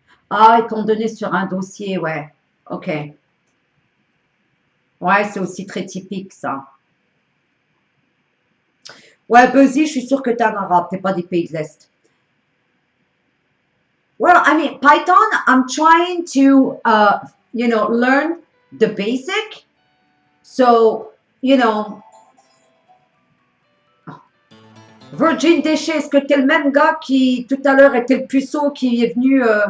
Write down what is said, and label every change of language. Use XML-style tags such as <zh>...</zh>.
<fr>Ah, ils t'ont donné sur un dossier, ouais. Ok. Ouais, c'est aussi très typique, ça. Ouais, Buzzy, je suis sûre que t'es un arabe, t'es pas des pays de l'Est.</fr> <en>Well, I mean, Python, I'm trying to, learn the basic. So, you know,</en> <fr>Virgin Déchet, est-ce que t'es le même gars qui, tout à l'heure, était le puceau qui est venu...</fr>